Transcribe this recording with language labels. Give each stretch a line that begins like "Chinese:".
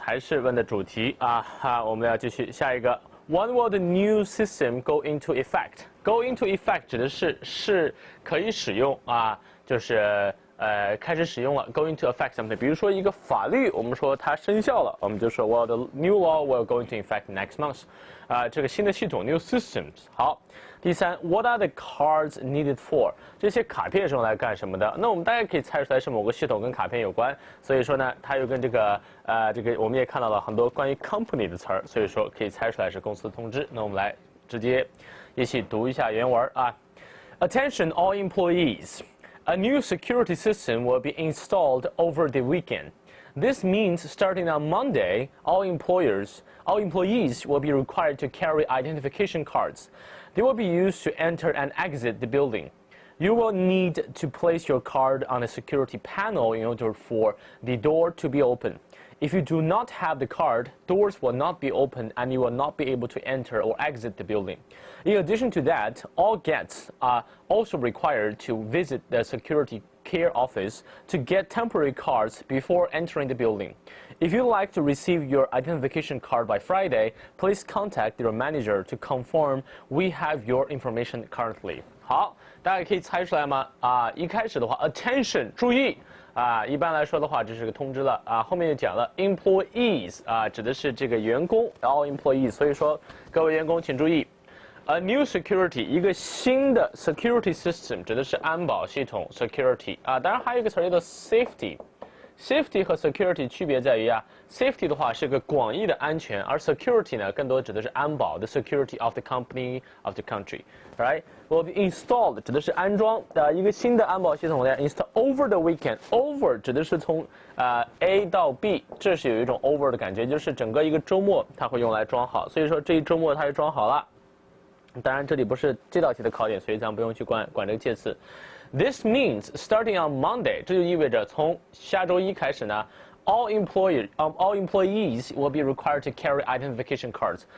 Chinese: 还是问的主题我们要继续下一个。
English: When will the new system go into effect？
Chinese: Go into effect 指的是可以使用就是开始使用了 go into effect something。比如说一个法律，我们说它生效了，我们就说
English: Well, the new law will go into effect next month。
Chinese: 这个新的系统 new systems。好。第三
English: ，What are the cards needed for？
Chinese: 这些卡片是用来干什么的？那我们大概可以猜出来是某个系统跟卡片有关，所以说呢，它又跟这个我们也看到了很多关于 company 的词儿，所以说可以猜出来是公司通知。那我们来直接一起读一下原文
English: Attention all employees. A new security system will be installed over the weekend. This means starting on Monday, all employees will be required to carry identification cards. They will be used to enter and exit the building. You will need to place your card on a security panel in order for the door to be open. If you do not have the card, doors will not be open and you will not be able to enter or exit the building. In addition to that, all guests are also required to visit the security care office to get temporary cards before entering the building. If you'd like to receive your identification card by Friday, please contact your manager to confirm we have your information currently.
Chinese: 好，大家可以猜出来吗？一开始的话 ，attention， 注意。一般来说的话，这是个通知了后面就讲了 employees 指的是这个员工
English: all employees，
Chinese: 所以说各位员工请注意 A new security 一个新的 security system 指的是安保系统 security 啊，当然还有一个词叫做 safety。Safety 和 security 区别在于啊 ，safety 的话是个广义的安全，而 security 呢更多指的是安保
English: the security of the company of the country，right？
Chinese: Will be installed 指的是安装的一个新的安保系统呢
English: install over the weekend。
Chinese: over 指的是从A 到 B， 这是有一种 over 的感觉，就是整个一个周末它会用来装好，所以说这一周末它就装好了。当然这里不是这道题的考点，所以咱们不用去管这个介词。
English: This means starting on Monday，
Chinese: 这就意味着从下周一开始呢
English: ，all employees will be required to carry identification cards。